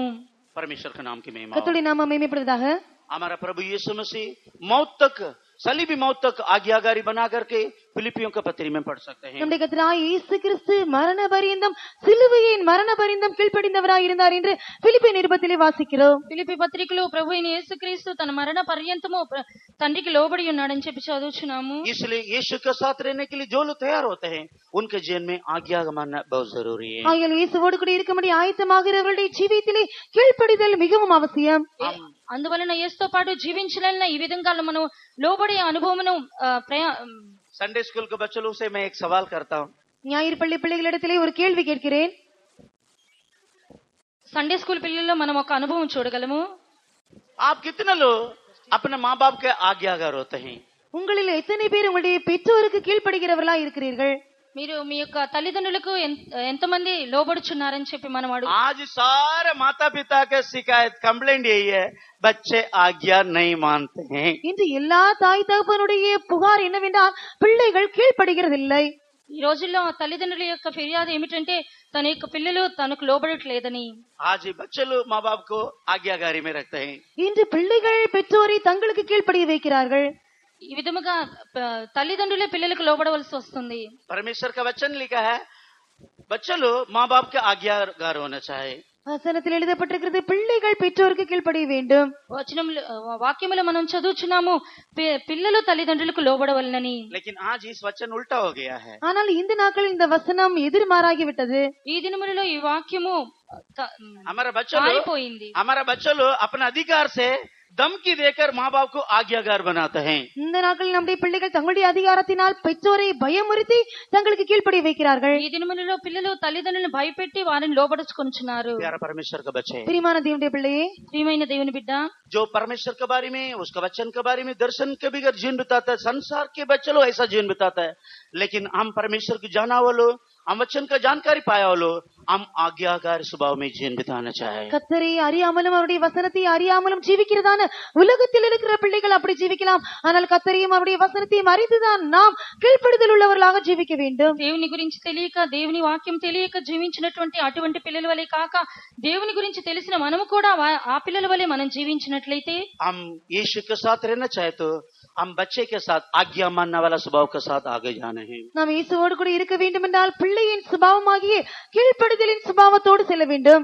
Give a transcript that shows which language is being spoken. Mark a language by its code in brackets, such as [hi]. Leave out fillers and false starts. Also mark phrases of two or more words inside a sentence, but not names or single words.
[hi] परमेश्वर के नाम की महिमा हो. [ta] கர்த்தருடைய நாமம் மகிமைப்படுவதாக. [hi] हमारा प्रभु यीशु मसीह मौत तक सलीबी मौत तक आज्ञाकारी बना करके फिलिपियों के पत्री में पढ़ सकते हैं. [ta] நம்முடைய கர்த்தராகிய இயேசு கிறிஸ்து மரண பரியந்தம் சிலுவையின் மரண பரியந்தம் கீழ்ப்படிந்தவராய் இருந்தார் என்று பிலிப்பி நிருபத்திலே வாசிக்கிறோம். [te] ఫిలిప్పీ పత్రికలో ప్రభు అయిన యేసుక్రీస్తు తన మరణ పర్యంతము తండ్రికి లోబడి ఉన్నాడని చెప్పి చదువుచున్నాము. [hi] इसलिए यीशु के साथ रहने के लिए जो लोग तैयार होते हैं उनके जीवन में आज्ञा मानना बहुत जरूरी है. [ta] ஆகையால் இயேசுவோடு கூட இருக்கும்படி ஆயத்தமாகிறவர்களுடைய ஜீவியத்திலே கீழ்ப்படிதல் மிகவும் அவசியம். [te] అందువలన యేసుతో పాటు జీవించాలన్న ఈ విధంగా మనం లోబడే అనుభవమును [en] Sunday school [hi] के बच्चों से मैं एक सवाल करता हूँ. [ta] ஞாயிறு பள்ளி பிள்ளைகளிடத்திலே ஒரு கேள்வி கேட்கிறேன். [en] Sunday school [te] పిల్లల్లో మనం ఒక అనుభవం చూడగలము. [hi] आप कितने लोग अपने माँ बाप के आज्ञाकार होते हैं? [ta] உங்களில் எத்தனை பேர் உங்களுடைய பெற்றோருக்கு கீழ்ப்படுகிறவர்களா இருக்கிறீர்கள்? [te] మీరు మీ యొక్క తల్లిదండ్రులకు ఎంతమంది లోబడుచున్నారని చెప్పి మనం అడుగు. [hi] आज सारे माता पिता के शिकायत कंप्लेंट यही है, बच्चे आज्ञा नहीं मानते हैं. [ta] இன்று எல்லா தாய் தகப்பனுடைய புகார் என்னவென்றால் பிள்ளைகள் கீழ்ப்படுகிறதில்லை. [te] ఈ రోజుల్లో తల్లిదండ్రుల యొక్క ఫిర్యాదు ఏమిటంటే తన యొక్క పిల్లలు తనకు లోబడట్లేదని. [hi] आज बच्चे लोग माँ बाप को आज्ञाकारी में रखते हैं. [ta] இன்று பிள்ளைகள் பெற்றோரை தங்களுக்கு கீழ்ப்படிய வைக்கிறார்கள். [te] ఈ విధముగా తల్లిదండ్రులే పిల్లలకు లోబడవలసి వస్తుంది. [hi] परमेश्वर का वचन लिखा है बच्चे लोग माँ बाप के आज्ञाकार होना चाहिए. [ta] வசனத்தில் எழுதப்பட்டிருக்கிறது பிள்ளைகள் பெற்றோருக்கு கீழ்ப்படிய வேண்டும். [te] వాక్యములో మనం చదువుచున్నాము పిల్లలు తల్లిదండ్రులకు లోబడవలనని. [hi] लेकिन आज इस वचन उल्टा हो गया है. [ta] ஆனால் இந்த நாட்களில் இந்த வசனம் எதிர்மாறாகிவிட்டது. [te] ఈ దినములలో ఈ వాక్యము [hi] हमारा बच्चा लोग [te] మారిపోయింది. [hi] अपने अधिकार से धमकी देकर माँ बाप को आज्ञाकार बनाते हैं। [ta] இந்த நாட்களில் நம்முடைய பிள்ளைகள் தங்களுடைய அதிகாரத்தினால் பெற்றோரை பயமுறுத்தி தங்களுக்கு கீழ்ப்படிய வைக்கிறார்கள். [te] ఈ దినములలో పిల్లలు తల్లిదండ్రులను భయపెట్టి వారిని లోబడుచుకొనుచున్నారు. [hi] प्यारा परमेश्वर का बच्चे, [ta] பிரியமான தேவனுடைய பிள்ளையே, [te] ప్రియమైన దేవుని బిడ్డ, [hi] जो परमेश्वर के बारे में, उसका वचन के बारे में, दर्शन के बगैर जीवन बिताता है, संसार के बच्चे लोग ऐसा जीवन बिताता है। लेकिन हम परमेश्वर को जाना वालों, हम वचन का जानकारी पाया वालों, हम आज्ञाकार स्वभाव में जीवन बिताना चाहे। [ta] கர்த்தரை அறியாமலும் அவருடைய வசனத்தை அறியாமலும் ஜீவிக்கிறதான உலகத்தில் இருக்கிற பிள்ளைகள் அப்படி ஜீவிக்கலாம். ஆனால் கர்த்தரையும் அவருடைய வசனத்தையும் அறிந்துதான் நாம் கீழ்ப்படிதல் உள்ளவர்களாக ஜீவிக்க வேண்டும். [te] దేవుని గురించి తెలియక, దేవుని వాక్యం తెలియక జీవించినటువంటి అటువంటి పిల్లల వలె కాక, దేవుని గురించి తెలిసిన మనము కూడా ఆ పిల్లల వలె మనం జీవించినట్లయితే, [hi] हम यीशु के साथ रहना चाहे तो हम बच्चे के साथ आज्ञा मानने वाला स्वभाव के साथ आगे जाना है। [ta] நாம் இயேசுவோடு கூட இருக்க வேண்டும் என்றால் பிள்ளையின் சுபாவமாகிய கீழ்ப்படிதலின் சுபாவத்தோடு செல்ல வேண்டும்.